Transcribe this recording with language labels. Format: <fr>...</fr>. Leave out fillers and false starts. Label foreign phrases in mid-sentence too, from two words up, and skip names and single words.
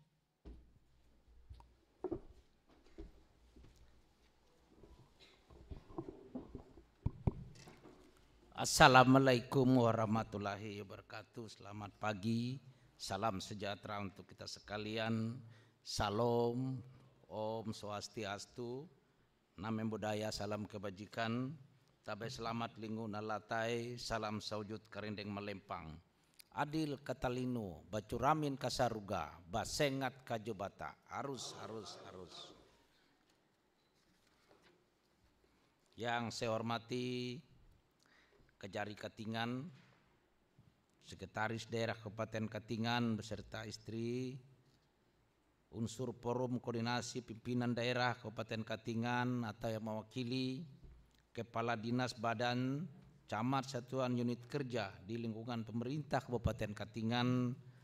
<ar>السلام عليكم ورحمة الله وبركاته.</ar> <id>Selamat pagi, salam sejahtera untuk kita sekalian. Salam,</id> <ban>Om Swastiastu,</ban> <pi>Namo Buddhaya,</pi> <id>salam kebajikan.</id> <nij>Tabai selamat linggu nalatai, salam saujud karindeng melempang.</nij> <knx>Adil katalino, bacuramin kasaruga, basengat kajobata,</knx> <id>harus. Yang saya hormati Kejari Katingan, Sekretaris Daerah Kabupaten Katingan beserta istri, unsur forum koordinasi pimpinan daerah Kabupaten Katingan atau yang mewakili, Kepala Dinas Badan, Camat Satuan Unit Kerja di lingkungan pemerintah Kabupaten Katingan,</id>